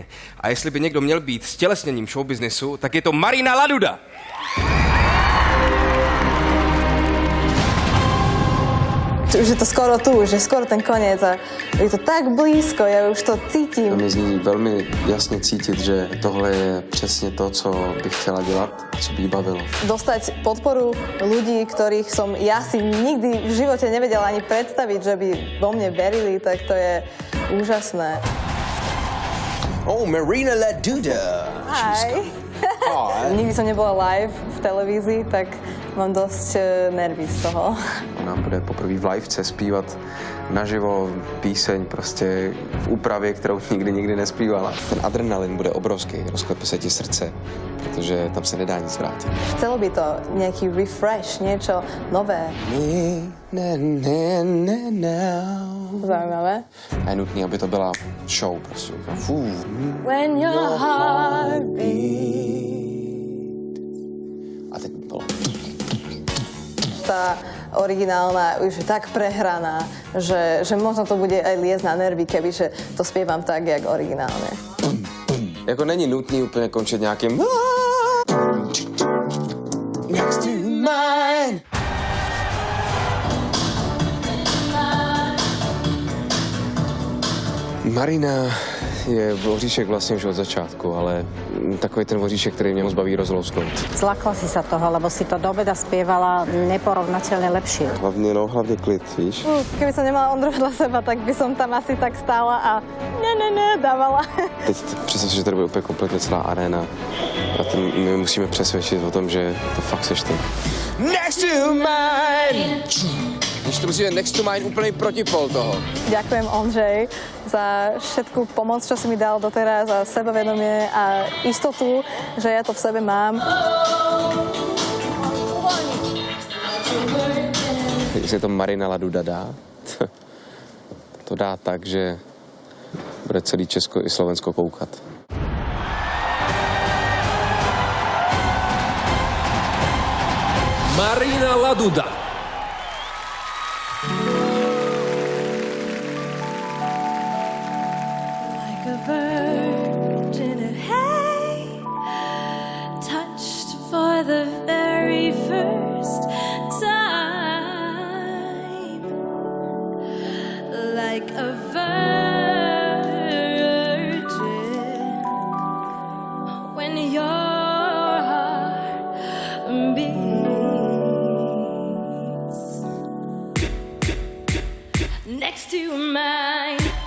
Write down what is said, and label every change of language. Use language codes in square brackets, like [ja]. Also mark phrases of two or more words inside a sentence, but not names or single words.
[cs] A jestli by někdo měl být stělesněním showbiznesu, tak je to Marina Laduda. [sk] Už je to skoro tu, už je skoro ten koniec a je to tak blízko, ja už to cítim. [cs] Mě z ní velmi jasně cítit, že tohle je přesně to, co bych chtěla dělat, co by jí bavilo. [sk] Dostať podporu ľudí, ktorých som ja si nikdy v živote nevedela ani predstaviť, že by vo mne verili, tak to je úžasné. [en] Oh, Marina Laduda. Hi. [sk] Nikdy som nebola live v televízii, tak mám dosť nervy z toho. [cs] Ona bude poprvé v livece zpívat naživo píseň prostě v úpravě, kterou nikdy nespívala. Ten adrenalin bude obrovský, rozklepe se ti srdce, protože tam se nedá nic vrátit. [sk] Chcelo by to nejaký refresh, niečo nové. Zaujímavé. [cs] A je nutný, aby to byla show prostě. [en] When your heart beats. [cs] A teď bylo. [sk] Tá originálna už je tak prehraná, že možno to bude aj liesť na nervy, kebyže to spievam tak, jak originálne. [cs] Jako není nutný úplně končit nějakým Next to mine. Marina je voříšek vlastně už od začátku, ale takový ten voříšek, který mě moc baví rozlousknout. [sk] Zlakla si sa toho, lebo si to doveda spievala neporovnateľne lepšie. [cs] Hlavně klid, víš? [sk] Keby som nemala Ondru vedľa seba, tak by som tam asi tak stála a dávala. [cs] Teď představ si, že tady bude úplně kompletně celá aréna a my musíme přesvědčit o tom, že to fakt seš ty. [en] Next to mine! [cs] Když to musíme next to mine úplný protipol toho. [sk] Ďakujem, Ondřej, za všetku pomoc, čo si mi dal doteraz, za sebavedomie a istotu, že ja to v sebe mám. [cs] Jestli to Marina Laduda dá, to dá tak, že bude celý Česko i Slovensko koukat. Marina Laduda. [en] For the very first time, like a virgin, when your heart beats next to mine.